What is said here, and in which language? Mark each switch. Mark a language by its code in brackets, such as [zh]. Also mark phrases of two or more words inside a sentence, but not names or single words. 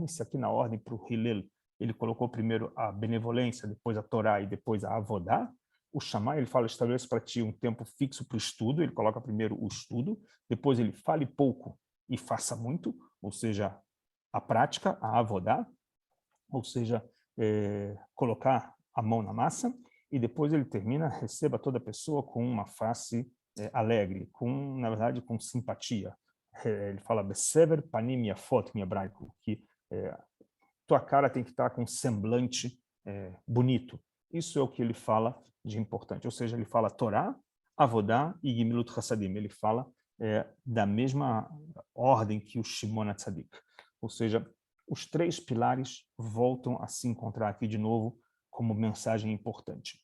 [pt] Se aqui na ordem para o Hillel ele colocou primeiro a benevolência, depois a Torá e depois a Avodá, o Shammai ele fala, estabeleça para ti um tempo fixo para o estudo, ele coloca primeiro o estudo, depois ele fale pouco e faça muito, ou seja, a prática, a Avodá, ou seja, colocar a mão na massa, e depois ele termina, receba toda a pessoa com uma face alegre, na verdade, com simpatia. Ele fala, [he] בסבר פנים יפות, [pt] em hebraico, que tua cara tem que estar com um semblante bonito. Isso é o que ele fala de importante. Ou seja, ele fala Torá, Avodá e [he] גמילות חסדים. [pt] Ele fala da mesma ordem que o Shimon HaTzadik. Ou seja, os três pilares voltam a se encontrar aqui de novo como mensagem importante.